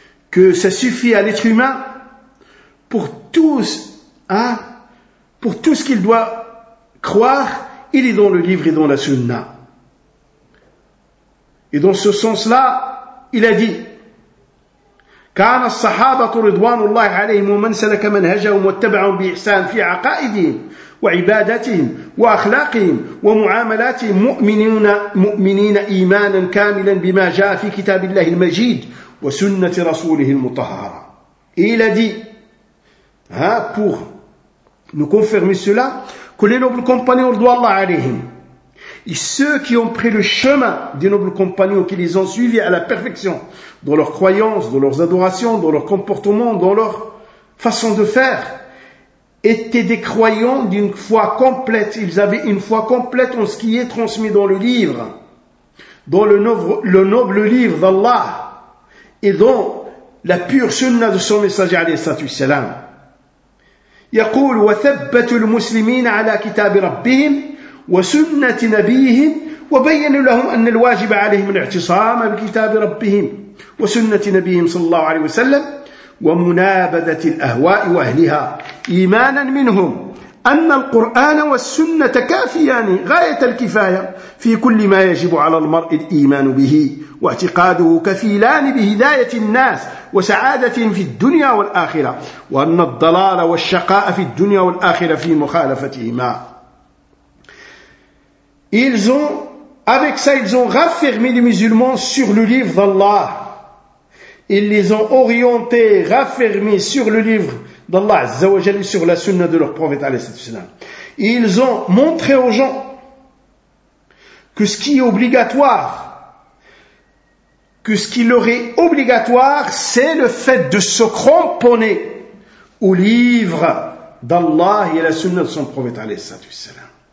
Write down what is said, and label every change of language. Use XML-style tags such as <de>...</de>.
<fr>Que ça suffit à l'être humain pour tous, hein, pour tout ce qu'il doit croire, il est dans le livre et dans la sunna. Et dans ce sens-là, il a dit,</fr> <ar>كان الصحابة رضوان الله عليهم ومن سلك منهجهم واتبعهم بإحسان في عقائدهم وعبادتهم وأخلاقهم ومعاملاتهم مؤمنين إيمانا كاملا بما جاء في كتاب الله المجيد وسنة رسوله المطهرة.</ar> <fr>Il a dit, pour nous confirmer cela, que les nobles compagnons</fr> <ar>رضوان الله عليهم</ar> <fr>et ceux qui ont pris le chemin des nobles compagnons qui les ont suivis à la perfection dans leurs croyances, dans leurs adorations, dans leur comportement, dans leur façon de faire, étaient des croyants d'une foi complète. Ils avaient une foi complète en ce qui est transmis dans le livre, dans le noble livre d'Allah et dans la pure sunna de son messager alayhi salatu wassalam.</fr> <ar>يقول وثبت المسلمين على كتاب ربهم وسنة نبيهم وبين لهم أن الواجب عليهم الاعتصام بكتاب ربهم وسنة نبيهم صلى الله عليه وسلم ومنابذة الأهواء وأهلها إيمانا منهم أن القرآن والسنة كافيان غاية الكفاية في كل ما يجب على المرء الإيمان به واعتقاده كفيلان بهداية الناس وسعادة في الدنيا والآخرة وأن الضلال والشقاء في الدنيا والآخرة في مخالفتهما.</ar> <fr>Ils ont, avec ça, ils ont raffermi les musulmans sur le livre d'Allah. Ils les ont orientés, raffermis sur le livre d'Allah, Azza wa Jalla, sur la sunna de leur prophète, alayhi salam. Ils ont montré aux gens que ce qui est obligatoire, que ce qui leur est obligatoire, c'est le fait de se cramponner au livre d'Allah et à la sunna de son prophète, alayhi salam.</fr>